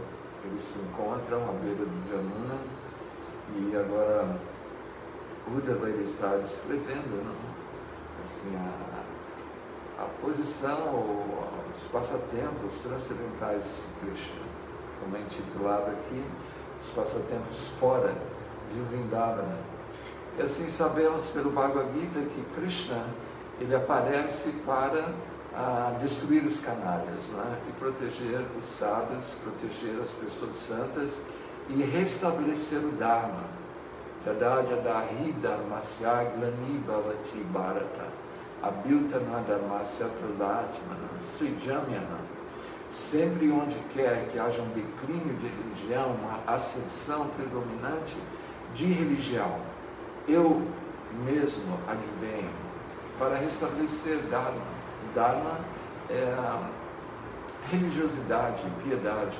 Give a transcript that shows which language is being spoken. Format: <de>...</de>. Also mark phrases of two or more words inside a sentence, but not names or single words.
<pt>Eles se encontram à beira do Jamuna e agora Uddhava ele está descrevendo, né, assim, a posição, os passatempos transcendentais de Krishna, como é intitulado aqui, os passatempos fora de Vrindavana. E assim sabemos pelo Bhagavad Gita que Krishna ele aparece para destruir os canalhas, né? E proteger os sábios, proteger as pessoas santas e restabelecer o Dharma.</pt> <sa>Jada jadahi dharmasya glani bhavati bharata abhyutana dharmasya pradatmana srijamyaham.</sa> <pt>Sempre onde quer que haja um declínio de religião, uma ascensão predominante de religião, eu mesmo advenho para restabelecer Dharma. Dharma é a religiosidade, piedade.</pt>